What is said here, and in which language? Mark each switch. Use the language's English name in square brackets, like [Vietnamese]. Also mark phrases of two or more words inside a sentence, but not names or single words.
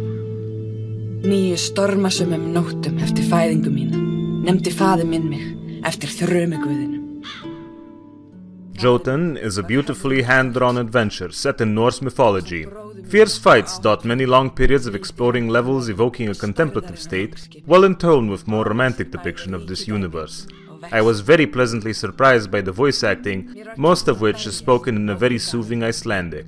[Icelandic] 9 stormasömum nóttum eftir fæðingu mína nefndi faðir minn mig eftir þrumuguðinum. [English] Jotun is a beautifully hand-drawn adventure set in Norse mythology. Fierce fights dot many long periods of exploring levels evoking a contemplative state, well in tone with more romantic depiction of this universe. I was very pleasantly surprised by the voice acting, most of which is spoken in a very soothing Icelandic.